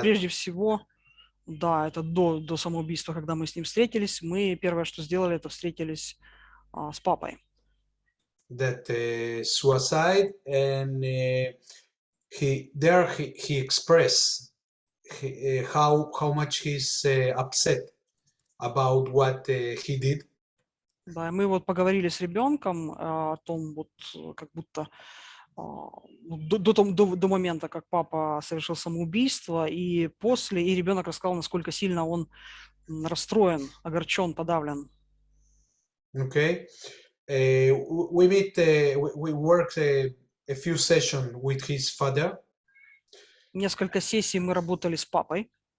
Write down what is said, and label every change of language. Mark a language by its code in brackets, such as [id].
[ru] прежде всего, да, это до самоубийства, когда мы с ним встретились, мы первое, что сделали, это встретились с папой. [en] That suicide, and he expressed how much he's upset about what he did. [ru] Да, и мы вот поговорили с ребенком о том, вот как будто до момента, как папа совершил самоубийство, и после, и ребенок рассказал, насколько сильно он расстроен, огорчен, подавлен. [en] Okay, we worked a few sessions with his father. [ru] Несколько сессий мы работали с папой.